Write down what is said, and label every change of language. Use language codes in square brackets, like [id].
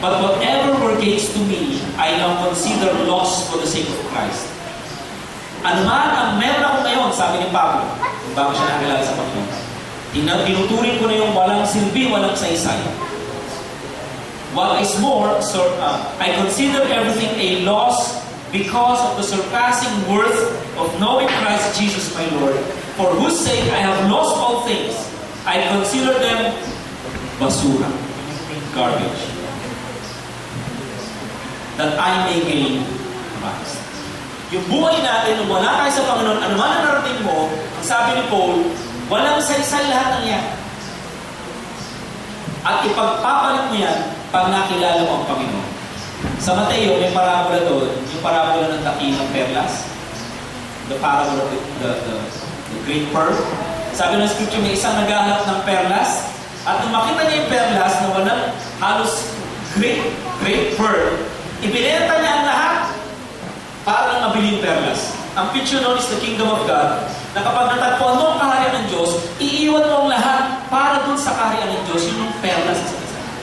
[en] But whatever were gains to me, I now consider loss for the sake of Christ. [tl] Ano man ang meron ako ngayon, sabi ni Pablo, bago siya nakilala sa Panginoon, tinuturing ko na yung walang silbi, walang saysay. [en] What is more, I consider everything a loss because of the surpassing worth of knowing Christ Jesus my Lord, for whose sake I have lost all things. I consider them basura, garbage, that I may gain Christ. [tl] Yung buhay natin, nung wala tayo sa Panginoon, ano man ang narating mo, ang sabi ni Paul, walang saysay lahat ng yan. At ipagpapalit mo yan pag nakilala mo ang Panginoon. Sa Mateo, may parabola doon, yung parabola ng takingang perlas. [en] The parable of the great pearl. [tl] Sabi ng scripture, may isang naghahanap ng perlas. At nung makita niya yung perlas na walang halos [en] great pearl, [tl] ibinenta niya ang lahat para lang mabili yung perlas. Ang picture noon [en] is the kingdom of God, [tl] na kapag natagpuan mo ang kaharian ng Diyos, iiwan mo ang lahat para dun sa kaharian ng Diyos, yun yung perlas sa isa.